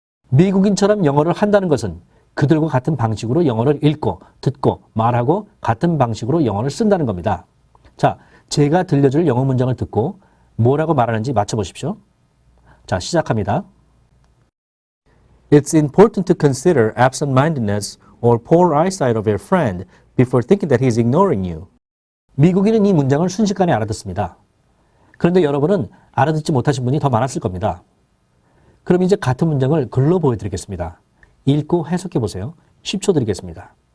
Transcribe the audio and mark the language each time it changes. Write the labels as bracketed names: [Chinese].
[Korean] 미국인처럼 영어를 한다는 것은 그들과 같은 방식으로 영어를 읽고 듣고 말하고 같은 방식으로 영어를 쓴다는 겁니다. 자, 제가 들려줄 영어 문장을 듣고 뭐라고 말하는지 맞춰보십시오. 자, 시작합니다. [English] It's important to consider absent-mindedness or poor eyesight of your friend before thinking that he's ignoring you. [Korean] 미국인은 이 문장을 순식간에 알아듣습니다. 그런데 여러분은 알아듣지 못하신 분이 더 많았을 겁니다. 그럼 이제 같은 문장을 글로 보여드리겠습니다. 읽고 해석해 보세요. 10초 드리겠습니다.